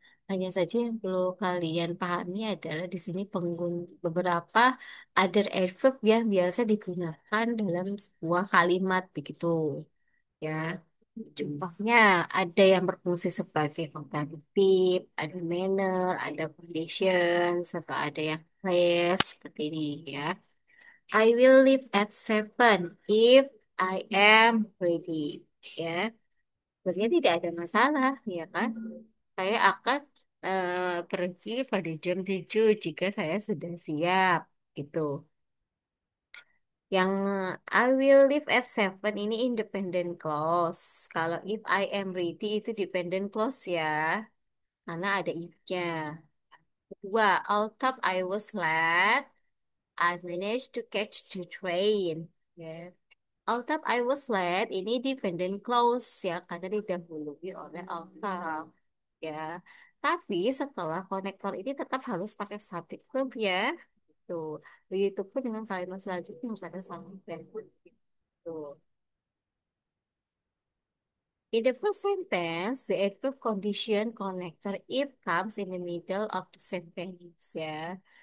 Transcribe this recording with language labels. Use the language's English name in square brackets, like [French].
[Indonesian] Hanya saja yang perlu kalian pahami adalah di sini beberapa other adverb yang biasa digunakan dalam sebuah kalimat begitu ya. Contohnya ada yang berfungsi sebagai komparatif, ada manner, ada condition, serta ada yang place seperti ini ya. [English] I will leave at 7 if I am ready. [Indonesian] Ya, sebenarnya tidak ada masalah, ya kan? Saya akan pergi pada jam 7 jika saya sudah siap. Gitu. Yang [English] I will leave at 7 [Indonesian] ini independent clause. Kalau if I am ready itu dependent clause ya. Karena ada if-nya. Kedua, [English] although I was late, I managed to catch the train. [Indonesian] Ya. [English] Although I was late, [Indonesian] ini dependent clause ya, karena didahului oleh although ya. Tapi setelah konektor ini tetap harus pakai subject verb ya. Tuh. Begitupun dengan kalimat selanjutnya harus ada subject verb. Tuh. [English] In the first sentence, the adverb condition connector if comes in the middle of the sentence ya.